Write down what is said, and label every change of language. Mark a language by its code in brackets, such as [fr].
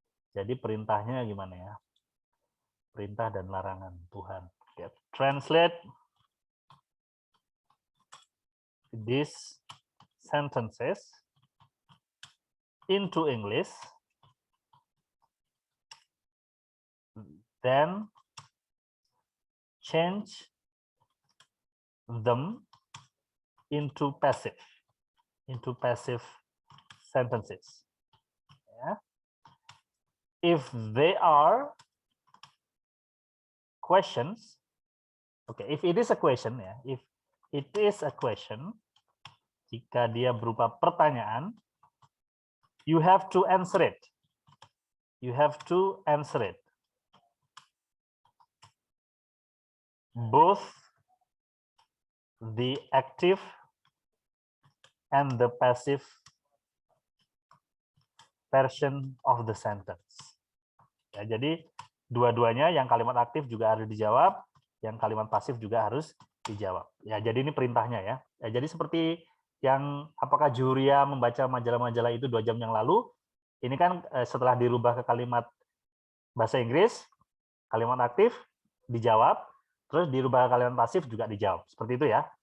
[id] Jadi perintahnya gimana ya? Perintah dan larangan Tuhan. [en] Okay. Translate these sentences into English, then change them into passive sentences. Yeah. If they are questions, okay, if it is a question ya, if it is a question, [id] jika dia berupa pertanyaan, [en] you have to answer it. You have to answer it. Both the active and the passive version of the sentence. [id] Ya, jadi dua-duanya yang kalimat aktif juga harus dijawab, yang kalimat pasif juga harus dijawab. Ya, jadi ini perintahnya ya. Ya, jadi seperti yang apakah Juria membaca majalah-majalah itu 2 jam yang lalu, ini kan setelah dirubah ke kalimat bahasa Inggris, kalimat aktif dijawab, terus dirubah ke kalimat pasif juga dijawab. Seperti itu ya.